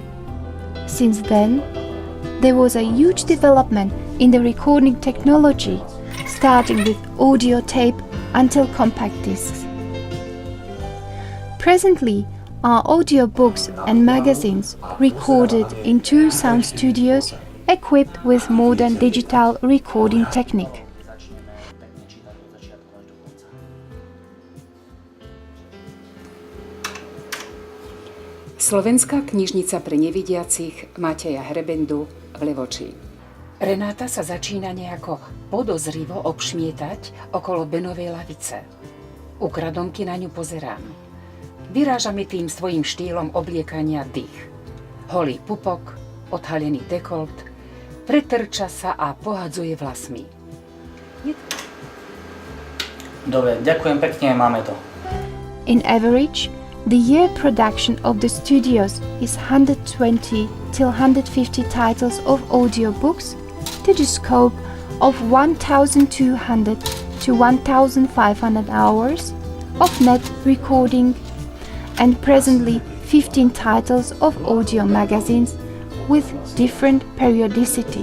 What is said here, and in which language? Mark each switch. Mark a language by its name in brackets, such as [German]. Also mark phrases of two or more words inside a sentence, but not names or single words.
[English] Since then, there was a huge development in the recording technology, starting with audio tape until compact discs. Presently, are audiobooks and magazines recorded in 2 sound studios equipped with modern digital recording technique. [Slovak] Slovenská knižnica pre nevidiacich Mateja Hrebendu v Levoči. Renáta sa začína nejako podozrivo obšmietať okolo Benovej lavice. Ukradomky na ňu pozerám. Vyráža mi tým svojím štýlom obliekania dých. Holý pupok, odhalený dekolt, pretrča sa a pohadzuje vlasmi. Dobre, ďakujem pekne, máme to. [English] In average, the year production of the studios is 120 till 150 titles of audiobooks to the scope of 1,200 to 1,500 hours of net recording and presently 15 titles of audio magazines with different periodicity.